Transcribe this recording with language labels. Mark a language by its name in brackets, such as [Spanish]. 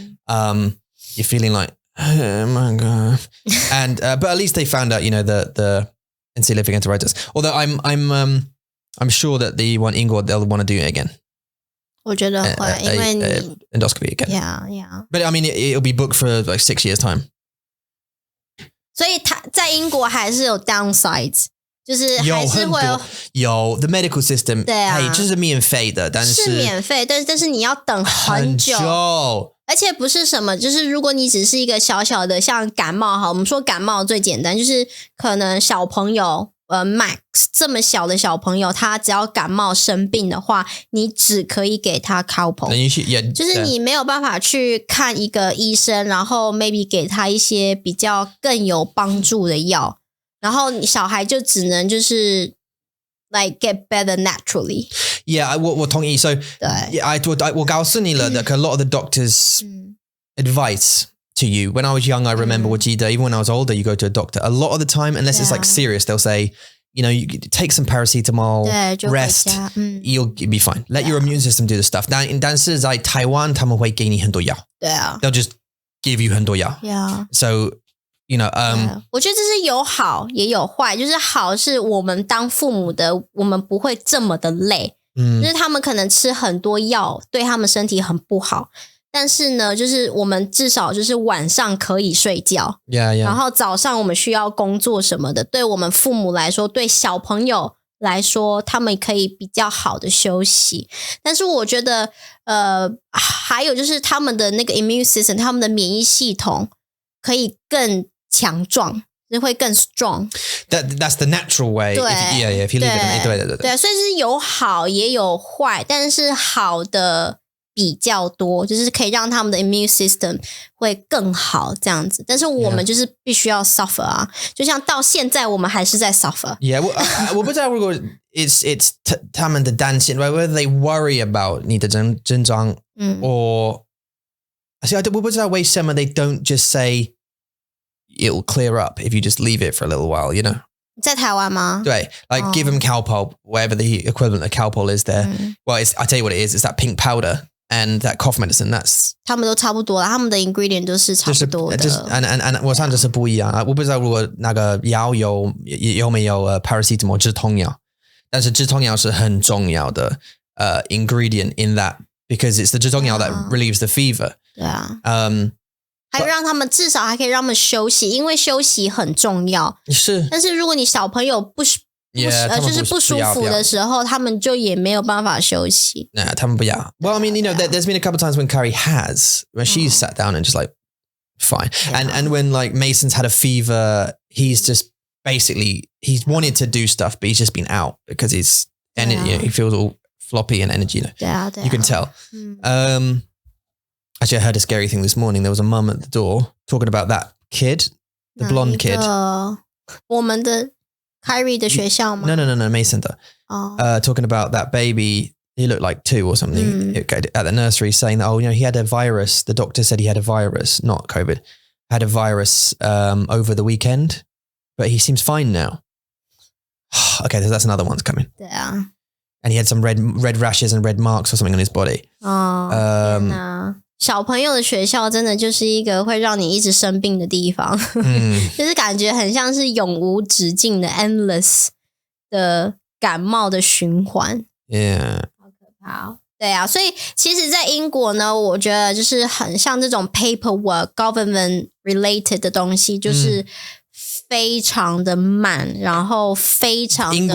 [English] You're feeling like, oh my God. And, but at least they found out, you know, the encephalitic enteritis. Although I'm sure that the one Ingrid, they'll want to do it again. [Chinese] 我觉得会，因为你 [English] endoscopy again. Yeah. But I mean, it'll be booked for like 6 years time. [Chinese] 所以他在英国还是有 [English] downsides。 [Chinese] 就是还是会有 [English] the medical system， [Chinese] 对啊，就是免费的，但是免费，但是你要等很久，而且不是什么，就是如果你只是一个小小的像感冒哈，我们说感冒最简单，就是可能小朋友Max 这么小的小朋友，他只要感冒生病的话，你只可以给他 cowpox， 就是你没有办法去看一个医生，然后 maybe 给他一些比较更有帮助的药。然后小孩就只能就是 [English] like get better naturally. Yeah, [Chinese] 我同意。 [English] So yeah, [Chinese] 我告诉你了 [English] that a lot of the doctors' advice to you. When I was young, I remember [Chinese] 我记得 [English] even when I was older, you go to a doctor. A lot of the time, unless it's like serious, they'll say, you know, you take some paracetamol, rest, you'll be fine. Let your immune system do the stuff. [Chinese] 但是在台湾，他们会给你很多药。对啊。 [English] They'll just give you [Chinese] 很多药。 [English] Yeah. So you know, [Chinese] 我觉得这是有好也有坏，就是好是我们当父母的，我们不会这么的累，就是他们可能吃很多药对他们身体很不好，但是呢就是我们至少就是晚上可以睡觉 [English] Yeah, yeah. [Chinese] 然后早上我们需要工作什么的，对我们父母来说，对小朋友来说，他们可以比较好的休息。但是我觉得还有就是他们的那个 [English] immune system， [Chinese] 他们的免疫系统可以更强壮，就会更 strong。 [English] That's the natural way. [Chinese] 对 [English] if you live in it. [Chinese] 对，所以是有好也有坏，但是好的比较多，就是可以让他们的 [English] immune system [Chinese] 会更好这样子。但是我们就是必须要 suffer 啊，就像到现在我们还是在 suffer。 [English] Yeah, [Chinese] 我不知道如果 [English] it's [Chinese] 他们的担心 [English] whether they worry about [Chinese] 你的症状 [English] or see, [Chinese] 我不知道为什么 [English] they don't just say it'll clear up if you just leave it for a little while, you know. [Chinese] 在台湾吗？对 [English] like give them Calpol, whatever the equivalent of Calpol is there. Well, I tell you what it is, it's that pink powder and that cough medicine. That's [Chinese] 他们都差不多啦，他们的 ingredient 都是差不多的。 [English] and [Chinese] 我上就是不一样，我不知道如果那个药有没有paracetamol 止痛药，但是止痛药是很重要的ingredient [English] in that because it's the [Chinese] 止痛药 [English] that relieves the fever. [Chinese] 对啊，还让他们至少还可以让他们休息，因为休息很重要。是，但是如果你小朋友就是不舒服的时候，他们就也没有办法休息。他们不要。 [English] Well, I mean, you know, there's been a couple of times when Carrie has, when she's sat down and just like, fine. And when like Mason's had a fever, he's just basically, he's wanted to do stuff, but he's just been out because he's energy, he feels all floppy and energy. You know, you can tell. Actually, I heard a scary thing this morning. There was a mum at the door talking about that kid, the blonde kid. [Chinese] 我们的 Kyrie 的学校吗？ [English] No, Mason 的。 Talking about that baby, he looked like 2 or something at the nursery, saying that, oh, you know, he had a virus. The doctor said he had a virus, not COVID, had a virus over the weekend, but he seems fine now. Okay, that's another one's coming. [Chinese] 对啊。 [English] And he had some red rashes and red marks or something on his body. [Chinese] 天哪，小朋友的学校真的就是一个会让你一直生病的地方，就是感觉很像是永无止境的 endless 的感冒的循环。 [English] Yeah， [Chinese] 好可怕哦。对啊，所以其实在英国呢，我觉得就是很像这种 [English] paperwork government related [Chinese] 的东西，就是非常的慢，然后非常的